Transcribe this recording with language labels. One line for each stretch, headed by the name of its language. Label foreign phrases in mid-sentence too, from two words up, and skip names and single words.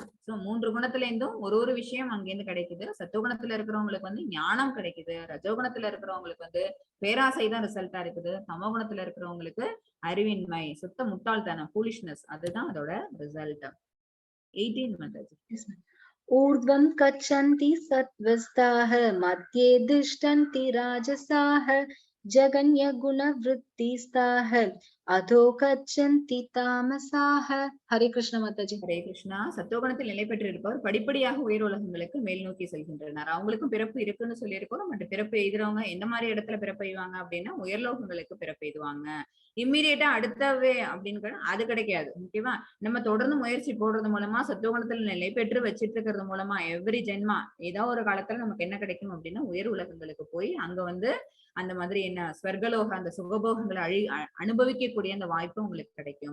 Tamil: சோ 3 குணத்துல இருந்தும் ஒரு விஷயம் அங்கேருந்து கிடைக்குது. சத்துவகுணத்துல இருக்கிறவங்களுக்கு வந்து ஞானம் கிடைக்குது. ரஜோகுணத்துல இருக்கிறவங்களுக்கு வந்து பேராசை தான் ரிசல்ட்டா இருக்குது. தமோகுணத்துல இருக்கிறவங்களுக்கு அறிவின்மை, சுத்த முட்டாள்தனம், ஃபூலிஷ்னஸ், அதுதான் அதோட ரிசல்ட். 18 மாதாஜி.
Sanskrit: ऊर्ध्वं गच्छन्ति सत्त्वस्ताः मध्ये तिष्ठन्ति राजसाः जगन्यगुणवृत्तिस्ताः अधो गच्छन्ति तामसाः. हरे कृष्ण माताजी. हरे कृष्ण.
Tamil: சத்துவகுணத்தில் நிலை பெற்றிருப்பவர் படிப்படியாக உயர் உலகங்களுக்கு மேல் நோக்கி செல்கின்றனர். அவங்களுக்கும் பிறப்பு இருக்குன்னு சொல்லியிருக்கோம். பட் பிறப்பு எய்துறவங்க எந்த மாதிரி இடத்துல பிறப்பு எய்வாங்க அப்படின்னா உயர்லோகங்களுக்கு பிறப்பு எய்துவாங்க. இம்மீடியட்டா அடுத்தவே அப்படின்னு அது கிடைக்காது. ஓகேவா? நம்ம தொடர்ந்து முயற்சி போடுறது மூலமா சத்துவகுணத்துல நிலை பெற்று வச்சிட்டு இருக்கிறது மூலமா எவ்ரி ஜென்மா ஏதோ ஒரு காலத்துல நமக்கு என்ன கிடைக்கும் அப்படின்னா உயர் உலகங்களுக்கு போய் அங்க வந்து அந்த மாதிரி என்ன ஸ்வர்கலோக அந்த சுகபோகங்களை அனுபவிக்கக்கூடிய அந்த வாய்ப்பு உங்களுக்கு கிடைக்கும்.